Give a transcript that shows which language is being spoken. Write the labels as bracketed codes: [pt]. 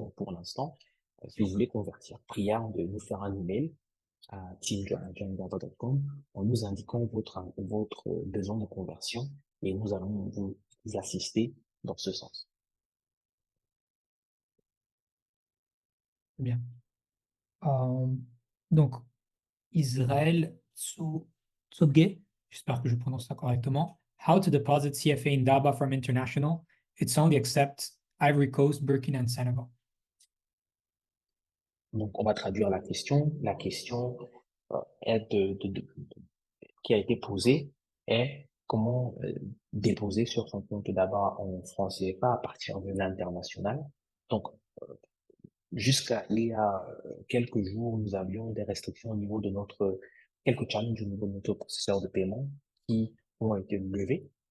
[fr] Donc, pour l'instant, si vous voulez convertir, prière de nous faire un email à team@joindava.com en nous indiquant votre besoin de conversion et nous allons vous assister dans ce sens. Bien. Donc, Israël Tsoge, j'espère que je prononce ça correctement. [en] How to deposit CFA in DABA from International. It's only accept Ivory Coast, Burkina and Senegal. [fr] Donc, on va traduire la question. La question est qui a été posée est comment déposer sur son compte d'abord en francs CFA à partir de l'international. Donc, jusqu'à il y a quelques jours, nous avions des restrictions au niveau de quelques challenges au niveau de notre processeur de paiement qui ont été levés.